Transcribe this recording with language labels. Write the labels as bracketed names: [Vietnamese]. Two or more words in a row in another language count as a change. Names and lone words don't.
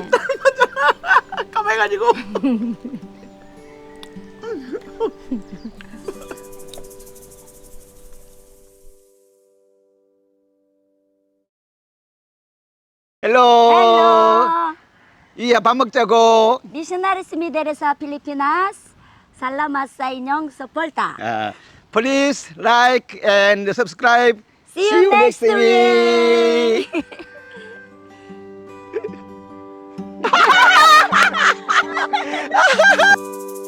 [Korean] 까매가지고. 헬로. [English] Hello, [Korean] 이야 밥 먹자고. [Cebuano] missionaries mi dari sa Pilipinas. Salamat sa inyong suporta. [English] Please like and subscribe. See you next week.